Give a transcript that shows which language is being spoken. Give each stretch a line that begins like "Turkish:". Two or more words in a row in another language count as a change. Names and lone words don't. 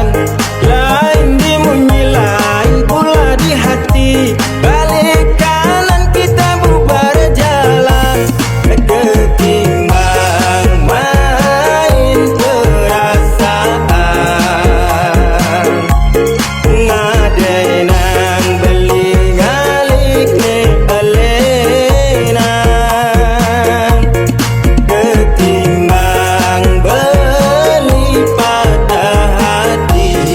Indonesian: Lain di munyi, lain pula di hati. Balik kanan kita bubar jalan, ketimbang main perasaan.
Balinese: Ngadenang beli ngalik ne alenan, ketimbang beli patah hati.